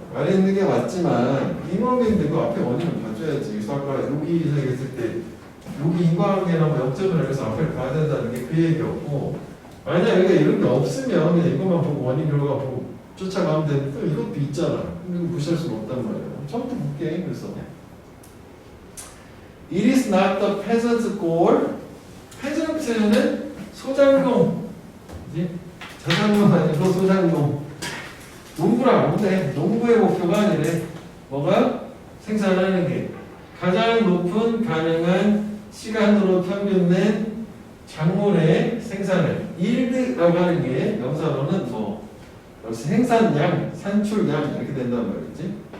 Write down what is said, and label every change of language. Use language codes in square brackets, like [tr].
[ko] 아래에 있는 게 맞지만 인과관계인데 그 앞에 원인을 봐줘야지. 그래서 아까 여기 얘기했을 때 여기 인과관계나 뭐 역점을 해서 앞을 봐야 된다는 게 그 얘기였고 만약 여기가 이런 게 없으면 그냥 이것만 보고 원인 결과 보고 쫓아가면 되는데 또 이것도 있잖아. 근데 이거 무시할 수는 없단 말이야. 처음부터 볼게. 그래서 [en] It is not the peasant's goal. [ko] peasant는 소장농. 그지? 자장농 아니고 소장농. 농부랑 뭔데? 농부의 목표가 아니래. 뭐가? 생산하는 게 가장 높은 가능한 시간으로 평균된 작물의 생산을 yield라고 하는 게 명사로는 뭐 역시 생산량, 산출량 이렇게 된단 말이지.